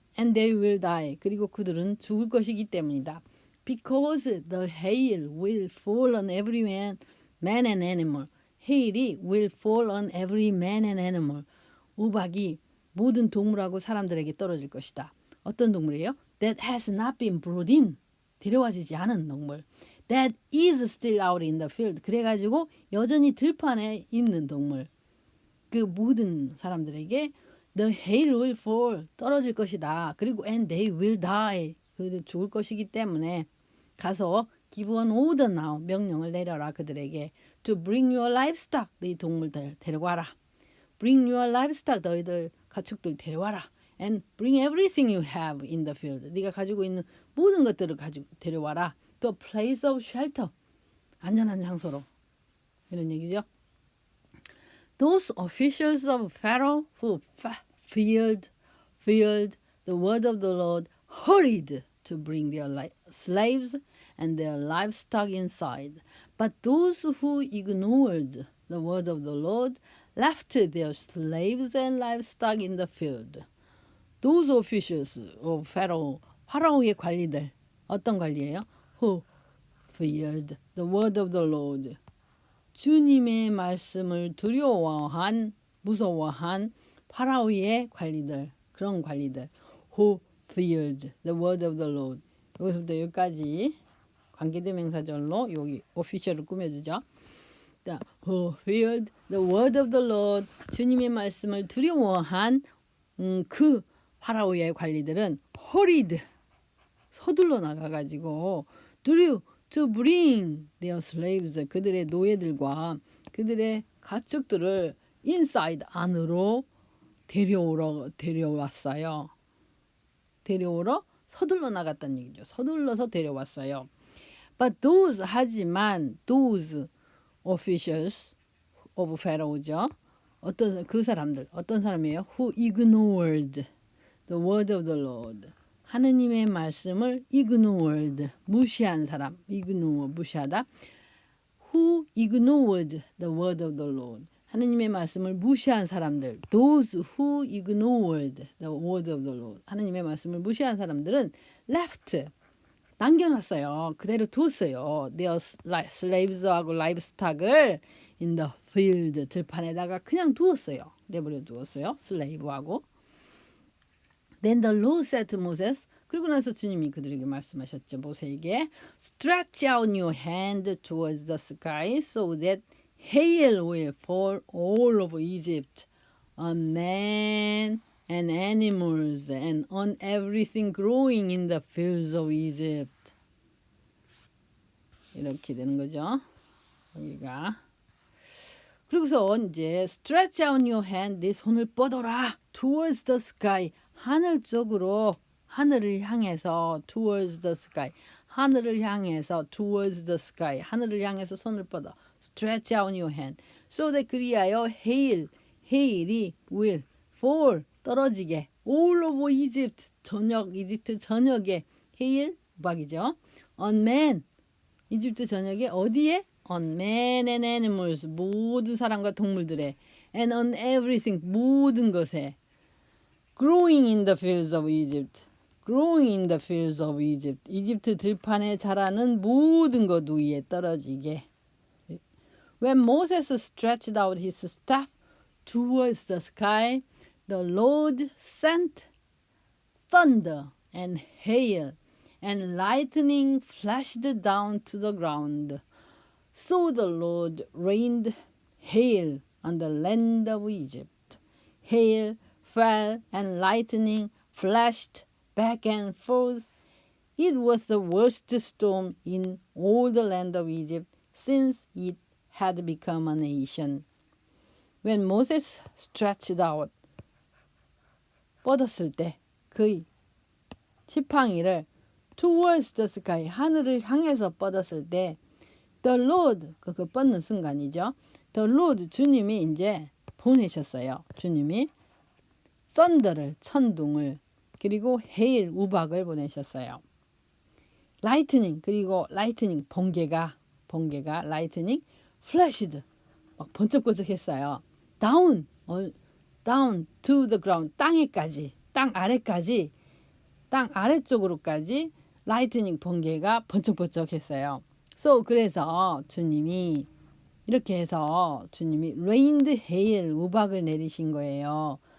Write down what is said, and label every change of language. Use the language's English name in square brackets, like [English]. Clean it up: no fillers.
[English] and they will die, [Korean] 그리고 그들은 죽을 것이기 때문이다. [English] because the hail will fall on every man and animal. hail이 will fall on every man and animal. [Korean] 우박이 모든 동물하고 사람들에게 떨어질 것이다. 어떤 동물이에요? [English] that has not been brought in, [Korean] 데려와지지 않은 동물. [English] that is still out in the field, [Korean] 그래가지고 여전히 들판에 있는 동물. 그 모든 사람들에게 [English] the hail will fall, [Korean] 떨어질 것이다. 그리고 [English] and they will die, [Korean] 그들 죽을 것이기 때문에 가서 [English] give an order now, [Korean] 명령을 내려라 그들에게. [English] to bring your livestock, [Korean] 네 동물들 데려와라. [English] bring your livestock, [Korean] 너희들 가축들 데려와라. [English] and bring everything you have in the field, [Korean] 네가 가지고 있는 모든 것들을 가지고 데려와라. [English] to a place of shelter, [Korean] 안전한 장소로. 이런 얘기죠. [English] Those officials of Pharaoh who feared the word of the Lord hurried to bring their slaves and their livestock inside. But those who ignored the word of the Lord left their slaves and livestock in the field. Those officials of Pharaoh, [Korean] 파라오의 관리들, 어떤 관리예요? [English] Who feared the word of the Lord, [Korean] 주님의 말씀을 무서워한 파라오의 관리들, 그런 관리들. [English] Who feared the word of the Lord. [Korean] 여기서부터 여기까지 관계대명사절로 여기 official을 꾸며주죠. [English] Who feared the word of the Lord, [Korean] 주님의 말씀을 두려워한 그 파라오의 관리들은 hurried, 서둘러 나가가지고 [English] to bring their slaves, [Korean] 그들의 노예들과 그들의 가축들을 inside, 안으로 데려왔어요. 데려오러 서둘러 나갔다는 얘기죠. 서둘러서 데려왔어요. [English] But [Korean] 하지만 [English] those officials of Pharaoh죠. [Korean] 그 사람들 어떤 사람이에요? [English] Who ignored the word of the Lord. [Korean] 하느님의 말씀을 ignored 무시한 사람. ignore 무시하다. [English] Who ignored the word of the Lord. [Korean] 하느님의 말씀을 무시한 사람들. [English] Those who ignored the word of the Lord. [Korean] 하느님의 말씀을 무시한 사람들은 left 남겨놨어요. 그대로 두었어요. [English] Their slaves하고 livestock을 in the field [Korean] 들판에다가 그냥 두었어요. 내버려 두었어요. slave하고. [English] Then the Lord said to Moses. [Korean] 그리고 나서 주님이 그들에게 말씀하셨죠. 모세에게 [English] Stretch out your hand towards the sky so that hail will fall all over Egypt on man and animals and on everything growing in the fields of Egypt. [Korean] 이렇게 되는 거죠. 여기가. 그리고서 이제 [English] stretch out your hand, [Korean] 네 손을 뻗어라. [English] towards the sky, [Korean] 하늘 쪽으로, 하늘을 향해서 towards the sky, 하늘을 향해서 towards the sky, 하늘을 향해서 손을 뻗어. [English] stretch out your hand. so that [Korean] 그리하여 [English] hail이 will fall, 떨어지게 all over Egypt, [Korean] 이집트 전역에 [English] hail, 우박이죠. [Korean] on man, 이집트 전역에 어디에? [English] on man and animals, [Korean] 모든 사람과 동물들에 [English] and on everything, 모든 것에 growing in the fields of Egypt, growing in the fields of Egypt, [Korean] 이집트 들판에 자라는 모든 것 위에 떨어지게. [English] When Moses stretched out his staff towards the sky, the Lord sent thunder and hail and lightning flashed down to the ground. So the Lord rained hail on the land of Egypt. Hail fell and lightning flashed back and forth. It was the worst storm in all the land of Egypt since it had become a nation. When Moses stretched out, [Korean] 뻗었을 때 그의 지팡이를 [English] towards the sky, [Korean] 하늘을 향해서 뻗었을 때 The Lord, 그 뻗는 순간이죠. [English] The Lord, [Korean] 주님이 이제 보내셨어요. 주님이 thunder를, 천둥을, 그리고 hail, 우박을 보내셨어요. lightning, 그리고 lightning, 번개가 lightning, flashed, 막 번쩍번쩍했어요. down to the ground, 땅에까지, 땅 아래까지, 땅 아래쪽으로까지 lightning, 번개가 번쩍번쩍했어요. So, 그래서 주님이 이렇게 해서 주님이 rained hail, 우박을 내리신 거예요.